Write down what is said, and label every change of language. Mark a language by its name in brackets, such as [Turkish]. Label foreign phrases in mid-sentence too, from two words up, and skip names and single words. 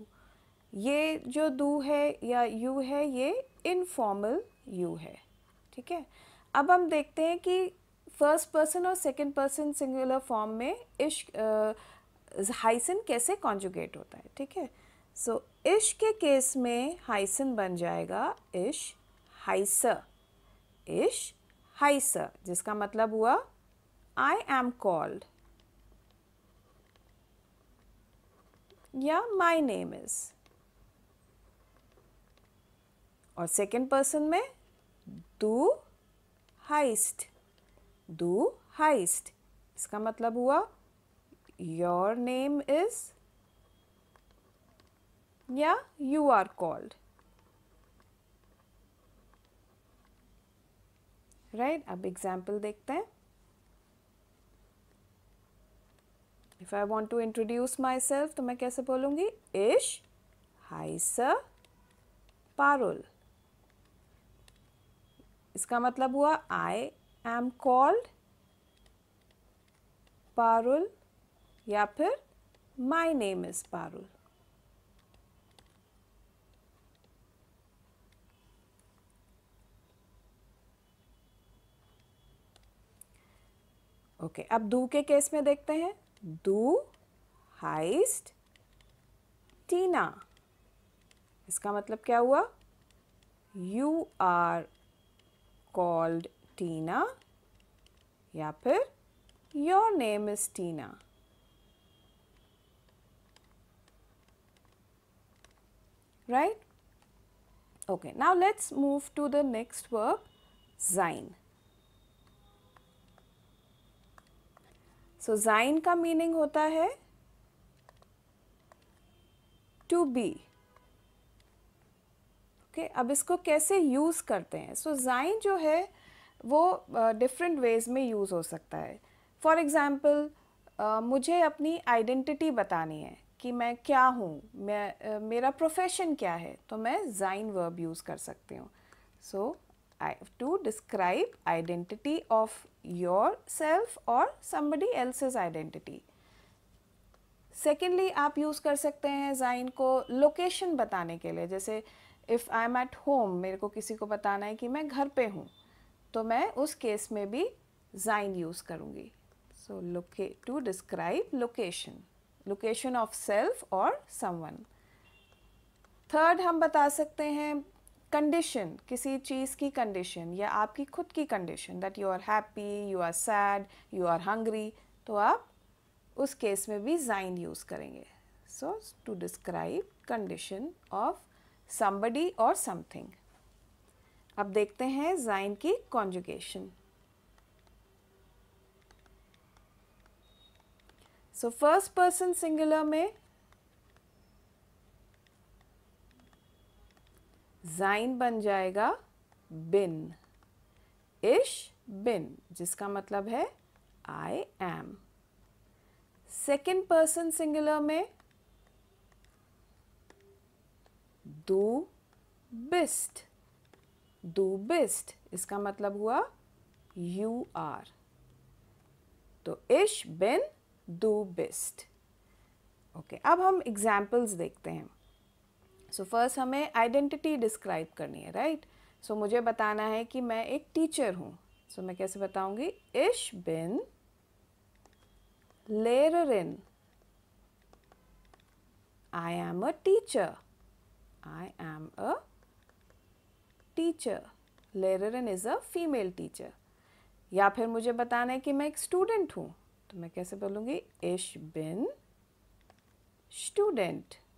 [Hindi] ये जो दू है या यू है ये [English] informal you [Hindi] है. ठीक है, अब हम देखते हैं कि [English] first person [Hindi] और [English] second person singular form [Hindi] में [German] ich heißen [Hindi] कैसे कॉन्जुगेट होता है. ठीक है, सो इश के केस में heißen बन जाएगा [German] ich heiße. ich heiße, [Hindi] जिसका मतलब हुआ [English] I am called [Hindi] या [English] my name is. [Hindi] और [English] second person [Hindi] में [German] du heißt. [Hindi] Du heißt, इसका मतलब हुआ [English] your name is [Hindi] या [English] you are called. [Hindi] राइट, अब एग्जाम्पल देखते हैं. [English] If I want to introduce myself [Hindi] तो मैं कैसे बोलूँगी? [German] Ich heiße Parul. [Hindi] इसका मतलब हुआ [English] I am called Parul [Hindi] या फिर [English] my name is Parul. [Hindi] ओके, अब दू के केस में देखते हैं. [German] Du heißt Tina. [Hindi] इसका मतलब क्या हुआ? [English] You are called Tina [Hindi] या फिर [English] your name is Tina. right? Okay, now let's move to the next verb, sein. [Hindi] So sein का मीनिंग होता है [English] to be. [Hindi] Okay, अब इसको कैसे यूज़ करते हैं? सो sein जो है वो [English] different ways [Hindi] में यूज़ हो सकता है. [English] for example [Hindi] मुझे अपनी आइडेंटिटी बतानी है कि मैं क्या हूँ, मेरा प्रोफेशन क्या है, तो मैं sein वर्ब यूज़ कर सकती हूँ. [English] so to describe identity of your self और somebody else's identity. [Hindi] सेकेंडली आप यूज़ कर सकते हैं sein को लोकेशन बताने के लिए. जैसे [English] if I am at home, [Hindi] मेरे को किसी को बताना है कि मैं घर पे हूँ, तो मैं उस केस में भी sein यूज़ करूँगी. [English] so to describe location of self और समवन. [Hindi] थर्ड हम बता सकते हैं कंडीशन, किसी चीज़ की कंडीशन या आपकी खुद की कंडीशन, [English] that you are happy, you are sad, you are hungry, [Hindi] तो आप उस केस में भी sein यूज़ करेंगे. [English] so to describe condition of somebody or something. [Hindi] अब देखते हैं sein की conjugation. So [English] first person singular [Hindi] में sein बन जाएगा bin. [German] ich bin, [Hindi] जिसका मतलब है [English] I am. second person singular [Hindi] में [German] du bist. du bist, [Hindi] इसका मतलब हुआ [English] you are. [Hindi] तो [German] ich bin, du bist. [Hindi] ओके, अब हम एग्जाम्पल्स देखते हैं. सो फर्स्ट हमें आइडेंटिटी डिस्क्राइब करनी है, राइट? सो मुझे बताना है कि मैं एक टीचर हूँ. सो मैं कैसे बताऊंगी? [German] ich bin Lehrerin. [English] I am a teacher. I am a teacher. Lehrerin is a female teacher. [Hindi] या फिर मुझे बताना है कि मैं एक स्टूडेंट हूँ, तो मैं कैसे बोलूँगी? [German] Ich bin Student.